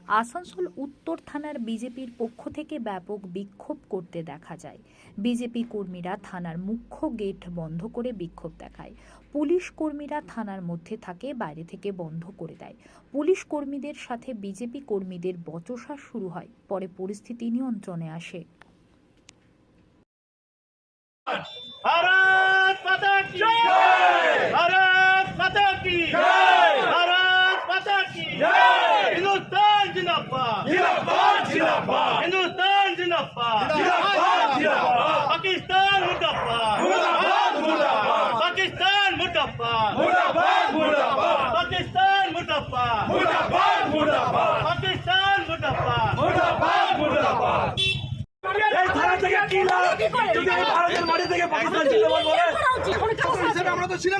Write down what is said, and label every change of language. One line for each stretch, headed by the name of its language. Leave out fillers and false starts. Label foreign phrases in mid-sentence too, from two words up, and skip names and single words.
Bangla: আসানসোল উত্তর থানার বিজেপির পক্ষ থেকে ব্যাপক বিক্ষোভ করতে দেখা যায়। বিজেপি কর্মীরা থানার মুখ্য গেট বন্ধ করে বিক্ষোভ দেখায়। পুলিশ কর্মীরা থানার মধ্যে থাকে, বাইরে থেকে বন্ধ করে দেয়। পুলিশ কর্মীদের সাথে বিজেপি কর্মীদের বচসা শুরু হয়। পরে পরিস্থিতি নিয়ন্ত্রণে আসে।
Hindi: भारत माता की जय, भारत माता की जय, भारत माता की जय। हिंदुस्तान जिंदाबाद, जिंदाबाद जिंदाबाद, हिंदुस्तान जिंदाबाद, जिंदाबाद जिंदाबाद, पाकिस्तान मुर्दाबाद, मुर्दाबाद मुर्दाबाद, पाकिस्तान मुर्दाबाद, मुर्दाबाद मुर्दाबाद, पाकिस्तान मुर्दाबाद, मुर्दाबाद मुर्दाबाद, पाकिस्तान मुर्दाबाद, मुर्दाबाद मुर्दाबाद।
Bangla: এই থানা থেকে কি লাভ যদি এই ভারতের মাটি থেকে পাকিস্তান জিন্দাবাদ বলে? আমরা তো ছিলাম না।